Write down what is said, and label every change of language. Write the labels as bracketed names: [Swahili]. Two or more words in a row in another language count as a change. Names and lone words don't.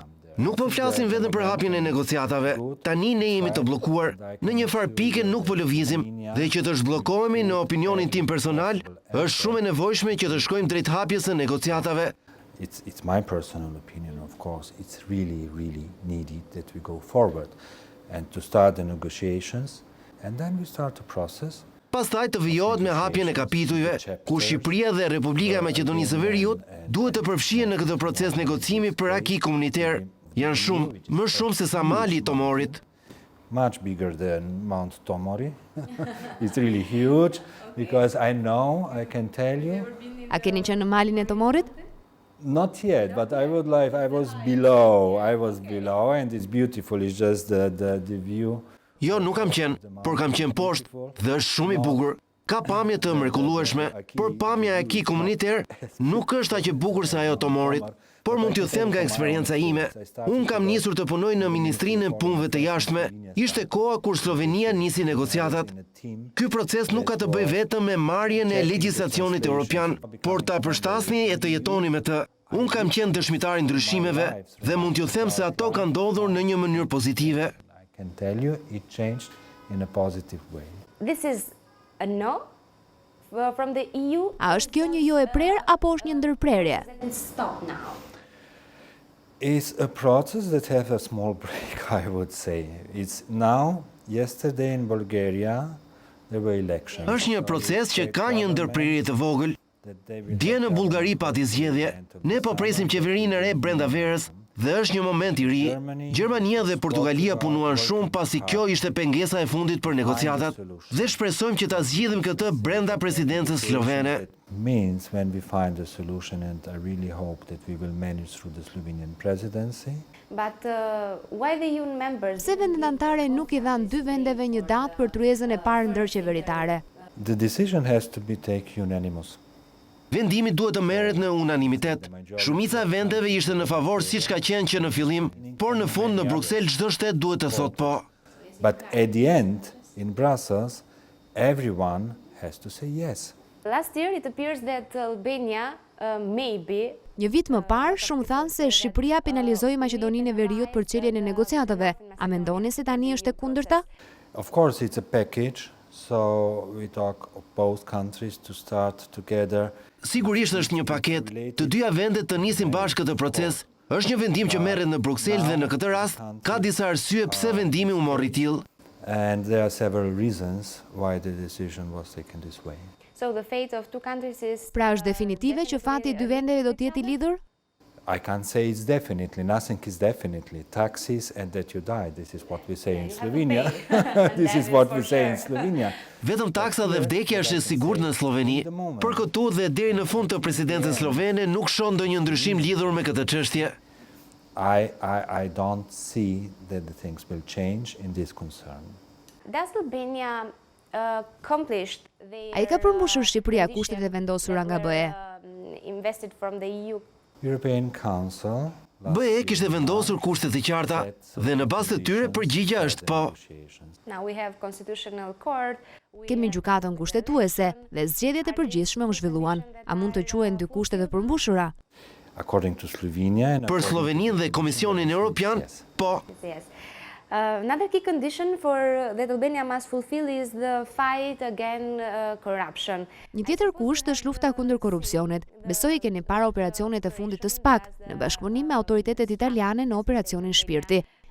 [Albanian] Nuk po flasim vetëm për hapjen e negociatave. Tani ne jemi të bllokuar. Në një farë pike nuk po lëvizim, dhe që të zhbllokohemi në opinionin tim personal, është shumë e nevojshme që të shkojmë drejt hapjes së negociatave. [English] It's my personal opinion, of course. It's really needed that we go forward and to start the negotiations, and then we start the process. [Albanian] Pastaj të vijohet me hapjen e kapitujve, ku Shqipëria dhe Republika e Maqedonisë së Veriut duhet të përfshihen në këtë proces negocimi për [French] aki komuniter. [Albanian] Janë shumë, më shumë se sa mali i Tomorit. [English] Much bigger than Mount Tomori. It's really huge, because I know, I can tell you. [Albanian] A keni qenë në malin e Tomorit? [English] Not yet, but I was below, and it's beautiful, it's just the view. [Albanian] Jo, nuk kam qenë, por kam qenë poshtë, dhe është shumë i bukur. Ka pamje të mrekullueshme, por pamja e [French] aki komuniter [Albanian] nuk është aq e bukur sa ajo Tomorit. Por mund t'ju them nga eksperjenca ime. Unë kam nisur të punoj në Ministrinë e Punëve të Jashtme. Ishte koha kur Sllovenia nisi negociatat. Ky proces nuk ka të bëjë vetëm me marrjen e legjislacionit evropian, por ta përshtasni e të jetoni me të. Unë kam qenë dëshmitar i ndryshimeve dhe mund t'ju them se ato kanë ndodhur në një mënyrë pozitive. [English] I can tell you it changed in a positive way. This is a no from the EU. [Albanian] A është kjo një jo e prerë apo është një ndërprerje? [English] Stop now. It's a process that has a small break, I would say. It's now, yesterday in Bulgaria, there were elections. [Albanian] Është një proces që ka një ndërprerje të vogël. Dje në Bullgari pati zgjedhje. Ne po presim qeverinë e re brenda verës dhe është një moment i ri. Gjermania dhe Portugalia punuan shumë pasi kjo ishte pengesa e fundit për negociatat dhe shpresojmë që ta zgjidhim këtë brenda presidencës slovene. [English] Means when we find a solution, and I really hope that we will manage through the Slovenian presidency. But why the EU members? [Albanian] Pse vendet anëtare nuk i dhanë dy vendeve një datë për tryezën e parë ndërqeveritare? [English] The decision has to be taken unanimous. [Albanian] Vendimi duhet të merret në unanimitet. Shumica e vendeve ishte në favor siç ka qenë që në fillim, por në fund në Bruksel çdo shtet duhet të thotë po. [English] But at the end, in Brussels, everyone has to say yes. Last year it appears that Albania maybe. [Albanian] Një vit më parë, shumë thanë se Shqipëria penalizoi Maqedoninë e Veriut për çeljen e negociatave. A mendoni se tani është e kundërta? [English] Of course, it's a package, so we talk of both countries to start together. [Albanian] Sigurisht është një paket, të dyja vendet të nisin bashkë këtë proces. Është një vendim që merret në Bruksel dhe në këtë rast ka disa arsye pse vendimi u morri tillë. [English] And there are several reasons why the decision was taken this way. So the fate of two countries is. [Albanian] Pra është definitive që fati i dy vendeve do të jetë i lidhur? [English] I can't say it's definitely, nothing is definitely. Taxes and that you die, this is what we say in Slovenia. This is what we say in Slovenia. [Albanian] Vetëm taksa dhe vdekja është e sigurt në Sloveni. Për këtu dhe deri në fund të presidencës slovene nuk shoh ndonjë ndryshim lidhur me këtë çështje. [English] I don't see that the things will change in this concern. Does Albania accomplished their [Albanian] Ai ka përmbushur Shqipëria kushtet e vendosura nga BE? [English] Invested from the EU. European Council. [Albanian] BE kishte vendosur kushte të qarta dhe në bazë të tyre përgjigjja është po. [English] Now we have constitutional court. [Albanian] Kemi gjykatën kushtetuese dhe zgjedhjet e përgjithshme u zhvilluan. A mund të quhen dy kushte të përmbushura? [English] According to Slovenia. [Albanian] Për Sloveninë dhe Komisionin Evropian, po. [English] Yes. Another key condition for that Albania must fulfill is the fight against corruption. [Albanian] Një tjetër kusht është lufta kundër korrupsionit. Besoj keni para operacionet e fundit të SPAK në bashkëpunim me autoritetet italiane në operacionin Shpirti.